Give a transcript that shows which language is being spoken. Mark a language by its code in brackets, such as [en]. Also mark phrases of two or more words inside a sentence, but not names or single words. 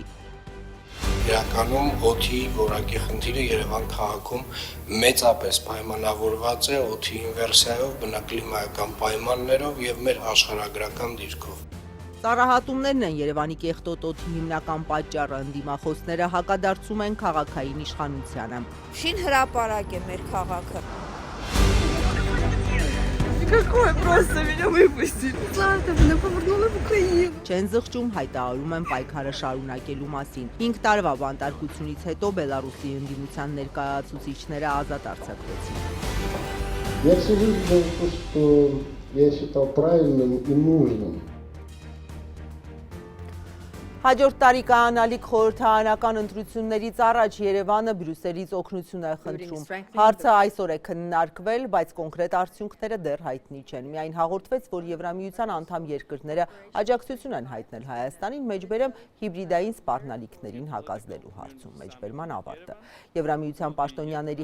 [hy] Իրականում օդի որակի խնդիրը Երևան քաղաքում մեծապես պայմանավորված է օդի ինվերսիայով, բնակլիմայական պայմաններով եւ մեր աշխարհագրական դիրքով։ Ծառահատումներն են Երևանի կեղտոտ օդի հիմնական պատճառը, ընդդիմախոսները հակադարձում են քաղաքային իշխանությանը։ Շին հրապարակ է մեր քաղաքը։ [ru] Какое просто меня выпустили. Слава, меня повернули в Украину. [hy] Չեն զղջում, հայտարարում են պայքարը շարունակելու մասին։ 5 տարվա բանտարկությունից հետո Բելարուսի ընդդիմության ներկայացուցիչները ազատ արձակվեցին։ [ru] Я всегда видел то, что я считал правильным и нужным. [hy] Հաջորդ տարի կայանալիք խորհրդարանական ընտրություններից առաջ Երևանը Բրյուսելից օգնություն է խնդրում։ Հարցը այսօր է քննարկվել, բայց կոնկրետ արդյունքները դեռ հայտնի չեն։ Միայն հաղորդվեց, որ Եվրամիության անդամ երկրները աջակցություն են հայտնել Հայաստանին մեջբերեմ հիբրիդային սպառնալիքներին հակազդելու հարցում։ Մեջբերման ավարտը։ Եվրամիության պաշտոնյաների